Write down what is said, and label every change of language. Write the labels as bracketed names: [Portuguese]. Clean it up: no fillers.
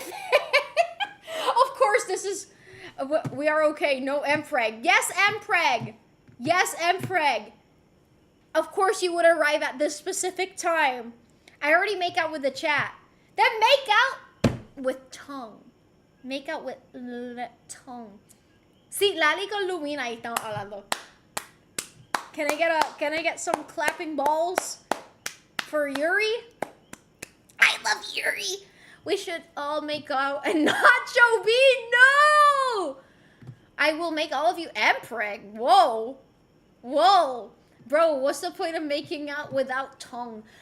[English] Of course, this is, we are okay. No Mpreg. Yes, Mpreg. Yes, Mpreg. Of course, you would arrive at this specific time. I already make out with the chat. Then make out with tongue. Make out with tongue. [Spanish] Sí, Lali con Lumina ahí estamos hablando. [English] Can I get some clapping balls for Yuri? I love Yuri. We should all make out and not Joe B. No! I will make all of you Mpreg. Whoa. Bro, what's the point of making out without tongue?